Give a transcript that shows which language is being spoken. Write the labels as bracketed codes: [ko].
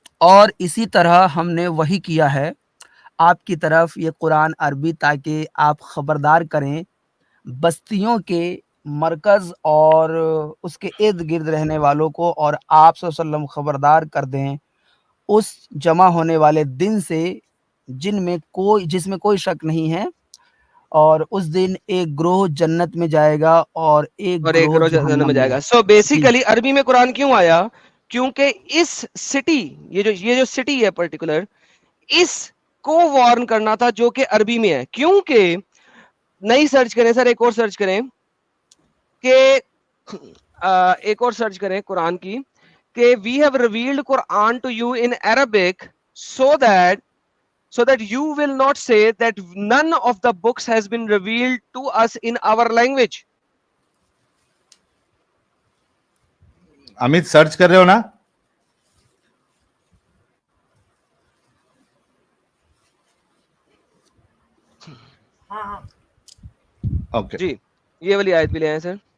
[ur] اور اسی طرح ہم نے وہی کیا ہے آپ کی طرف یہ قرآن عربی, تاکہ آپ خبردار کریں بستیوں کے مرکز اور اس کے ارد گرد رہنے والوں کو, اور آپ صلی اللہ علیہ وسلم خبردار کر دیں اس جمع ہونے والے دن سے جس میں کوئی شک نہیں ہے, اور اس دن ایک گروہ جنت میں جائے گا اور ایک گروہ جہنم میں جائے گا. سو بیسیکلی عربی میں قرآن کیوں آیا؟ کیونکہ اس سٹی, یہ جو سٹی ہے پرٹیکولر, اس کو وارن کرنا تھا جو کہ عربی میں ہے. کیونکہ نہیں سرچ کریں سر, ایک اور سرچ کریں کہ ایک اور سرچ کریں قرآن کی کہ [en] we have revealed Quran to you in Arabic so that you will not say that none of the books has been revealed to us in our language. [ur] Amit search کر رہے ہو نا؟ اوکے جی یہ والی آیت بھی لے آئیں سر.